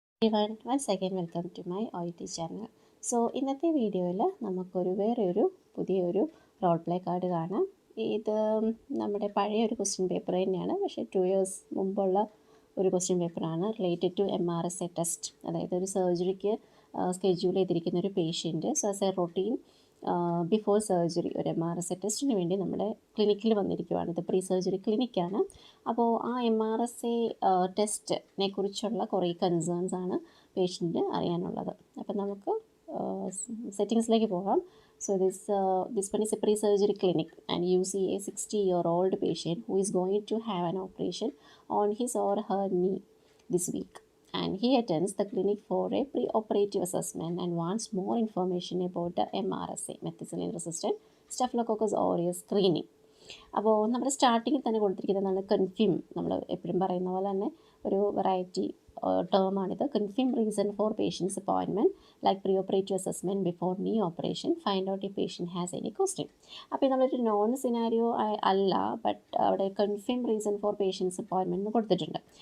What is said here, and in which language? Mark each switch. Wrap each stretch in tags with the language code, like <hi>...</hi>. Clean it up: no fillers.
<en>everyone, once again welcome to my Oet channel.</en> <ml>So ഇന്നത്തെ വീഡിയോയിൽ നമുക്കൊരു വേറൊരു പുതിയൊരു റോൾ പ്ലേ കാർഡ് കാണാം. ഇത് നമ്മുടെ പഴയ ഒരു ക്വസ്റ്റ്യൻ പേപ്പർ തന്നെയാണ്, പക്ഷേ 2 years മുമ്പുള്ള ഒരു ക്വസ്റ്റ്യൻ പേപ്പറാണ് റിലേറ്റഡ് ടു MRSA ടെസ്റ്റ്. അതായത് ഒരു സർജറിക്ക് സ്കെഡ്യൂൾ ചെയ്തിരിക്കുന്ന ഒരു patient.</ml> <en>so as a routine before surgery</en> <ml>ഒരു MRSA ടെസ്റ്റിന് വേണ്ടി നമ്മുടെ ക്ലിനിക്കിൽ വന്നിരിക്കുകയാണ്. ഇത് പ്രീ സർജറി ക്ലിനിക്കാണ്. അപ്പോൾ ആ MRSA ടെസ്റ്റിനെ കുറിച്ചുള്ള കുറേ കൺസേൺസ് ആണ് പേഷ്യൻറ്റിന് അറിയാനുള്ളത്. അപ്പം നമുക്ക് സെറ്റിങ്സിലേക്ക് പോകാം.</ml> <en>So this one is a pre-surgery clinic, and you see a 60-year-old patient who is going to have an operation on his or her knee this week, and he attends the clinic for a pre-operative assessment and wants more information about the MRSA, methicillin-resistant Staphylococcus aureus screening.</en> <ml>അപ്പോൾ നമ്മുടെ സ്റ്റാർട്ടിങ്ങിൽ തന്നെ കൊടുത്തിരിക്കുന്നതാണ് കൺഫ്യൂം. നമ്മൾ എപ്പോഴും പറയുന്ന പോലെ തന്നെ ഒരു variety ടേമാണിത്.</ml> <en>Confirm reason for patients appointment like pre operative assessment before knee operation, find out ഈ patient has any question.</en> <ml>അപ്പോൾ നമ്മളൊരു നോൺ സിനാരിയോ അല്ല, ബട്ട് അവിടെ</ml> <en>confirm reason for patients appointment</en> <ml>എന്ന് കൊടുത്തിട്ടുണ്ട്.</ml>